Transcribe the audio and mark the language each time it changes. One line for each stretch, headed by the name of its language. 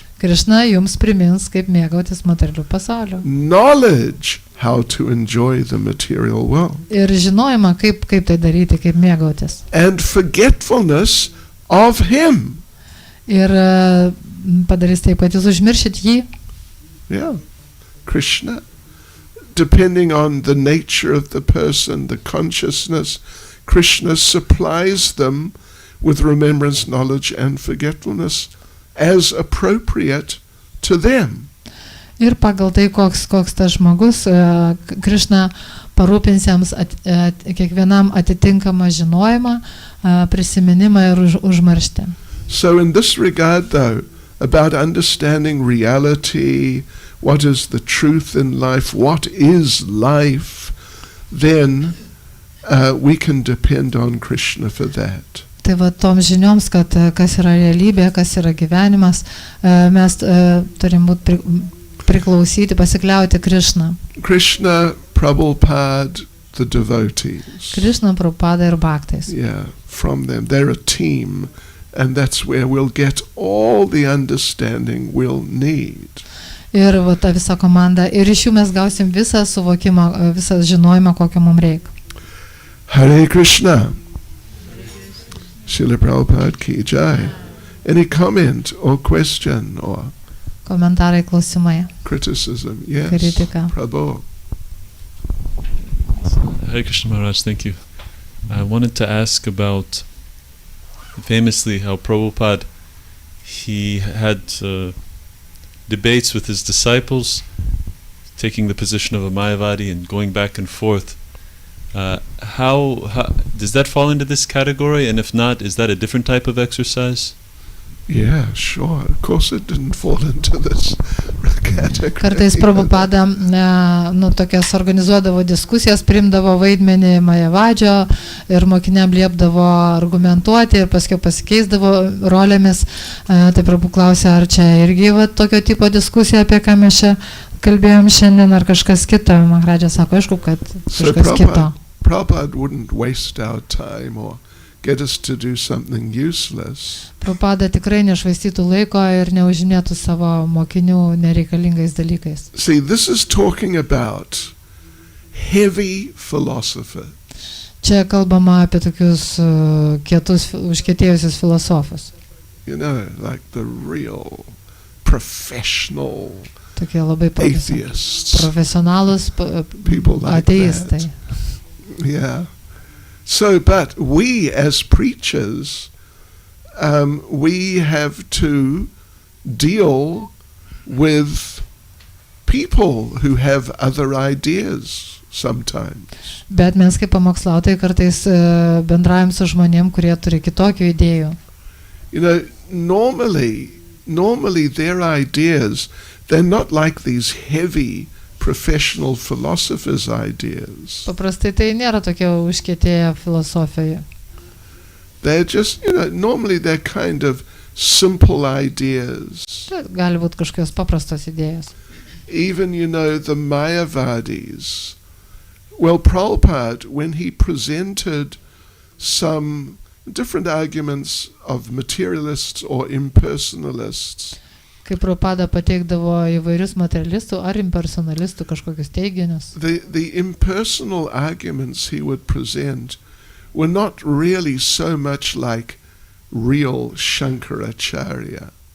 Lithuanian: Krishna jums primins, kaip mėgautis materialiu pasauliu.
English: Knowledge how to enjoy the material world.
Lithuanian: Ir žinojimą, kaip tai daryti, kaip mėgautis.
English: And forgetfulness of him.
Lithuanian: Ir padarys taip, kad jūs užmiršit jį.
English: Yeah. Krishna, depending on the nature of the person, the consciousness, Krishna supplies them with remembrance, knowledge, and forgetfulness as appropriate to them.
Lithuanian: Ir pagal tai, koks tas žmogus, Krishna parūpins jiems kiekvienam atitinkamą žinojimą, prisiminimą ir užmarštį.
English: So in this regard, though, about understanding reality, what is the truth in life, what is life, then we can depend on Krishna for that.
Lithuanian: Tai va tom žinioms, kad kas yra realybė, kas yra gyvenimas, mes turim būti priklausyti, pasikliauti Krishna.
English: Krishna, Prabhupada, the devotees.
Lithuanian: Krishna, Prabhupada ir Bhaktais.
English: Yeah, from them. They're a team, and that's where we'll get all the understanding we'll need.
Lithuanian: Ir va ta visa komanda, ir iš jų mes gausim visą suvokimą, visą žinojimą, kokio mums reikia.
Hindi: Hare Krishna. Srila Prabhupada ki jai.
English: Any comment or question or
Lithuanian: Komentarai, klausimai.
English: criticism? Yes.
Lithuanian: Kritika.
English: Prabhu. Hare Krishna Maharaj, thank you. I wanted to ask about famously how Prabhupada, he had debates with his disciples, taking the position of a Mayavadi and going back and forth. How does that fall into this category? And if not, is that a different type of exercise? Yeah, sure. Of course it didn't fall into this category.
Lithuanian: Kartais Prabhupada tokias organizuodavo diskusijas, priimdavo vaidmenį Majavadžio ir mokiniam liepdavo argumentuoti ir paskui pasikeisdavo rolėmis. Tai Prabhu klausė, ar čia irgi va tokio tipo diskusija, apie ką mes čia kalbėjom šiandien, ar kažkas kita. Maharaja sako, aišku, kad kažkas kito.
English: Prabhupada wouldn't waste our time or get us to do something useless.
Lithuanian: Prabhupada tikrai nešvaistytų laiko ir neužimėtų savo mokinių nereikalingais dalykais.
English: See, this is talking about heavy philosophers.
Lithuanian: Čia kalbama apie tokius kietus, užkietėjusius filosofus.
English: You know, like the real professional
Lithuanian: Tokie labai
English: atheists.
Lithuanian: profesionalus
English: People like
Lithuanian: ateistai.
English: that. Yeah. So, but we as preachers, we have to deal with people who have other ideas sometimes.
Lithuanian: Bet mes kaip pamokslautojai kartais bendraujam su žmonėm, kurie turi kitokių idėjų.
English: You know, normally their ideas, they're not like these heavy professional philosophers' ideas.
Lithuanian: Paprastai tai nėra tokie užkietėję filosofijai.
English: They're just, you know, normally they're kind of simple ideas.
Lithuanian: Gali būti kažkokios paprastos idėjos.
English: Even, you know, the Mayavadis. Well, Prabhupada, when he presented some different arguments of materialists or impersonalists,
Lithuanian: Kai Prabhupada pateikdavo įvairius materialistų ar impersonalistų kažkokius teiginius.
English: the impersonal arguments he would present were not really so much like real Shankaracharya.